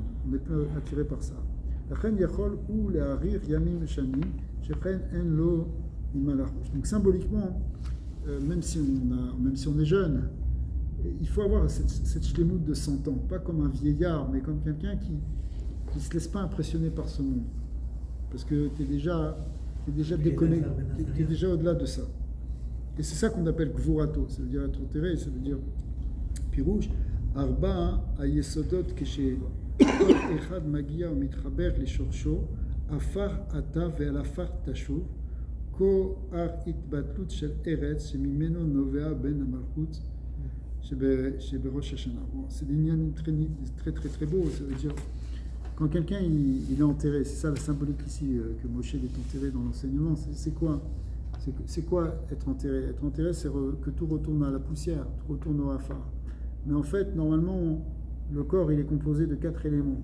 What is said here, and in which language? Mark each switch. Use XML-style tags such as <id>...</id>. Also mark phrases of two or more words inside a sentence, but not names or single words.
<fr>On n'est plus attiré par ça. Donc symboliquement, même si on est jeune, il faut avoir cette shlemout de 100 ans, pas comme un vieillard, mais comme quelqu'un qui ne se laisse pas impressionner par ce monde. Parce que tu es déjà déconnecté, tu es déjà au-delà de ça. Et c'est ça qu'on appelle Gvurato, ça veut dire être enterré, ça veut dire</fr> <he>פירוש, ארבע, היסודות, כשה. אחד מגיע ומתחבר לשורשו, עפר אתה ואל עפר תשוב, כה התבטלות של ארץ שממנו נובע בין המלכות שבראש השנה.</he> <fr>C'est des lignes très très très beaux, ça veut dire quand quelqu'un il est enterré, c'est ça la symbolique ici que Moshe est enterré dans l'enseignement, c'est quoi? C'est quoi être enterré? Être enterré, c'est que tout retourne à la poussière, tout retourne au afar. Mais en fait, normalement, le corps, il est composé de 4 éléments.</fr>